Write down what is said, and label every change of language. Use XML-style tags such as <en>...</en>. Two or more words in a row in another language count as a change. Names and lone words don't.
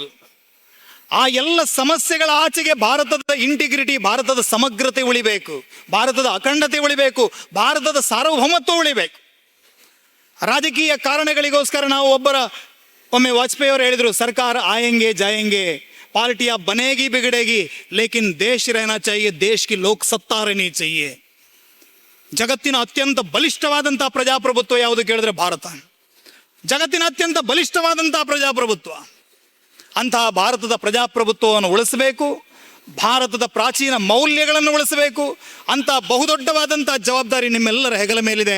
<kn>ಆ ಎಲ್ಲ ಸಮಸ್ಯೆಗಳ ಆಚೆಗೆ ಭಾರತದ ಇಂಟಿಗ್ರಿಟಿ, ಭಾರತದ ಸಮಗ್ರತೆ ಉಳಿಬೇಕು, ಭಾರತದ ಅಖಂಡತೆ ಉಳಿಬೇಕು, ಭಾರತದ ಸಾರ್ವಭೌಮತ್ವ ಉಳಿಬೇಕು. ರಾಜಕೀಯ ಕಾರಣಗಳಿಗೋಸ್ಕರ ನಾವು ಒಮ್ಮೆ ವಾಜಪೇಯಿ ಅವರು ಹೇಳಿದರು,</kn> <hi>सरकार आएंगे जाएंगे, पार्टियां बनेंगी बिगड़ेंगी, लेकिन देश रहना चाहिए, देश की लोक सत्ता रहनी चाहिए.</hi> <kn>ಜಗತ್ತಿನ ಅತ್ಯಂತ ಬಲಿಷ್ಠವಾದಂತಹ ಪ್ರಜಾಪ್ರಭುತ್ವ ಯಾವುದು ಕೇಳಿದ್ರೆ ಭಾರತ. ಜಗತ್ತಿನ ಅತ್ಯಂತ ಬಲಿಷ್ಠವಾದಂತಹ ಪ್ರಜಾಪ್ರಭುತ್ವ. ಅಂತಹ ಭಾರತದ ಪ್ರಜಾಪ್ರಭುತ್ವವನ್ನು ಉಳಿಸಬೇಕು, ಭಾರತದ ಪ್ರಾಚೀನ ಮೌಲ್ಯಗಳನ್ನು ಉಳಿಸಬೇಕು. ಅಂತಹ ಬಹುದೊಡ್ಡವಾದಂತಹ ಜವಾಬ್ದಾರಿ ನಿಮ್ಮೆಲ್ಲರ ಹೆಗಲ ಮೇಲಿದೆ.</kn>